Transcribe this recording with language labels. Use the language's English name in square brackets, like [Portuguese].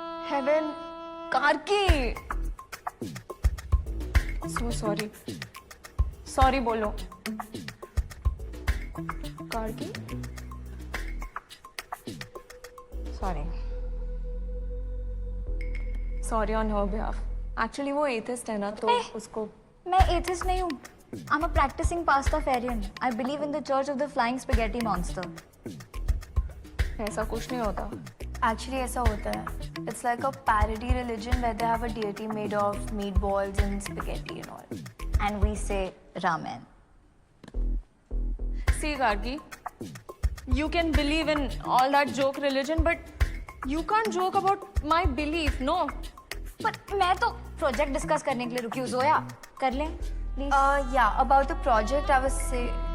[English] Heaven Karki, so sorry. [Hindi] Sorry बोलो Karki. [English] Sorry. Sorry on her behalf. [Hindi] Actually वो atheist है ना, तो उसको। मैं एथिस्ट नहीं हूँ। [English] I'm a practicing pastafarian. I believe in the Church of the Flying Spaghetti Monster. [Hindi] ऐसा कुछ नहीं होता। Actually ऐसा होता है. [English] It's like a parody religion where they have a deity made of meatballs and spaghetti and all. And we say ramen. See Gargi, you can believe in all that joke religion, but you can't joke about my belief, no? [Hindi] But मैं तो project discuss करने के लिए रुकी हूँ। जोया, कर लें? Please. [English] Yeah, about the project I was saying.